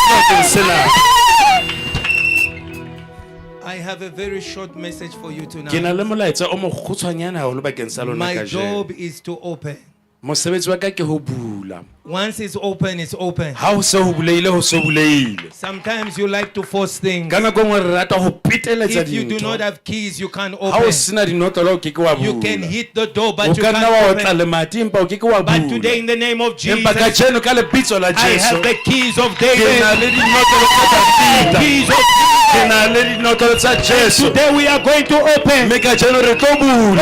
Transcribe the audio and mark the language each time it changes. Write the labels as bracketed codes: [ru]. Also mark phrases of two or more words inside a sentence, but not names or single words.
[en] I have a very short message for you [st] Ke na [en] tonight. [st] le molaetsa o mo kgutshwanyana haholo bakeng sa lona [en] My [st] kajeno. [en] job is to open. [st] Mosebetsi wa ka ke ho bula. [en] Once it's open, it's open. [st] Ha ho se ho buleile ho se ho buleile. [en] Sometimes you like to force things. [st] Ka nako nngwe re rata ho peteletsa [en] If you do not [st] dintho. [en] have keys, you can't [st] Ha o [en] open. [st] sena dinotlolo o ke ke wa bula. [en] You can hit the door, [st] O [en] but you [st] ka nna wa [en] can't [st] otla [en] open. [st] le mati empa o ke ke wa [en] But today, [st] bula. [en] in the name of Jesus, [st] Empa kajeno ka lebitso la [en] I have [st] Jesu. [en] the keys of [st] Ke na [en] David. [st] le dinotlolo tsa Dafita. [en] Keys of [st] Ke na le dinotlolo tsa Jesu. [en] Today we are going to open [st] Mme kajeno re tlo bula.